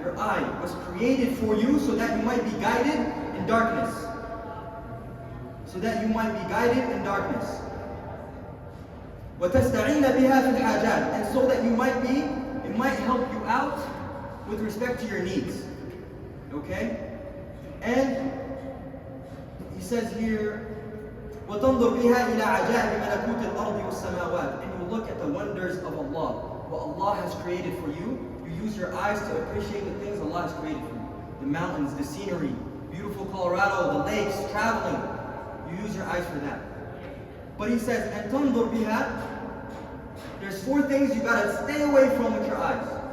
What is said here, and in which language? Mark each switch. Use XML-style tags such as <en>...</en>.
<en>Your eye was created for you so that you might be guided in darkness. So that you might be guided in darkness.</en> <ar>وَتَسْتَعِينَ بِهَا فِي الْحَاجَاتِ.</ar> <en>And so that it might help you out with respect to your needs. Okay? And he says here,</en> <ar>وَتَنْظُرْ بِهَا إِلَى عَجَائِبِ مَلَكُوتِ الْأَرْضِ وَالسَّمَاوَاتِ.</ar> <en>And you look at the wonders of Allah. What Allah has created for you. You use your eyes to appreciate the things Allah has created for you. The mountains, the scenery, beautiful Colorado, the lakes, traveling. You use your eyes for that. But he says, and</en> <ar>تَنْظُرْ بِهَا.</ar> <en>There's 4 things you gotta stay away from with your eyes.</en>